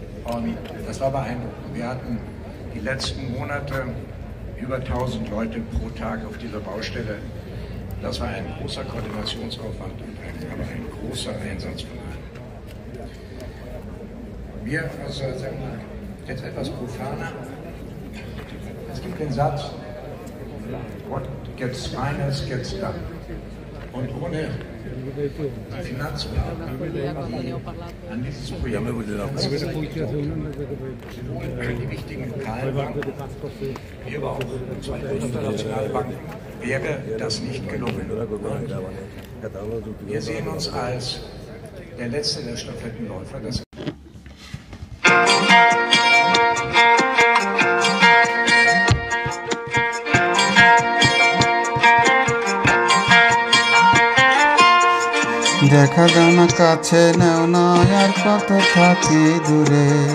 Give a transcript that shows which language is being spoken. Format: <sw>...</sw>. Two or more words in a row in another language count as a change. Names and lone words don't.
<de>Und das war beeindruckend. Wir hatten die letzten Monate über 1000 Leute pro Tag auf dieser Baustelle. Das war ein großer Koordinationsaufwand und aber ein großer Einsatz von allen. Wir, also sagen wir, jetzt etwas profaner. Es gibt den Satz,</de> <en>what gets finance gets done.</en> <de>Und ohne die Finanzplaner, die an dieses Projekt die wichtigen lokalen Banken, wie aber auch zwei internationale Banken, wäre das nicht gelungen. Und wir sehen uns als der letzte der Stafettenläufer.</de> <bn>দেখা দাও না কাছে নেও না আর কত থাকি দূরে</bn>